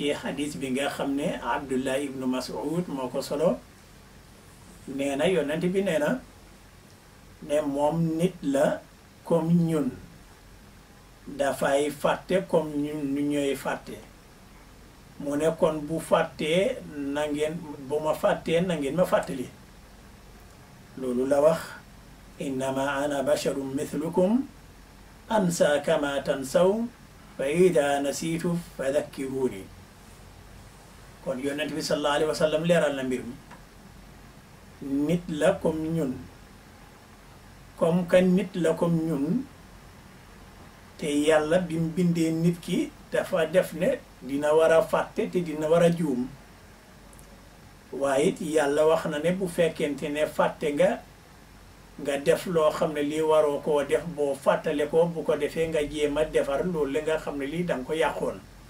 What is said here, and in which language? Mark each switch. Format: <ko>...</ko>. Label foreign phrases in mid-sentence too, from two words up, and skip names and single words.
<wo>xadis bi nga xam ne Abdullah ibnu Mas'ud moo ko solo nee na yonent bi nee na ne moom nit la comme ñun dafay fàtte comme ñun nu ñooy fàtte mu ne kon bu fàttee na ngeen bu ma fàttee na ngeen ma fàttali loolu la wax</wo> <ar>إنما أنا بشر مثلكم أنسى كما تنسون فإذا نسيت فذكروني</ar> <wo>kon yonent bi</wo> <ar>صلى الله عليه وسلم</ar> <wo>leeral na mbir mi nit la comme ñun</wo> <fr>comme que</fr> <wo>nit la comme ñun te yàlla bi mu bindee nit ki dafa def ne dina war a fàtte te dina war a juum waaye it yàlla wax na ne bu fekkente ne fàtte nga def loo xam ne lii waroo koo def boo fàttale ko bu ko defee nga jéem a defar loolu la nga xam ne lii danga ko yàqoon</wo>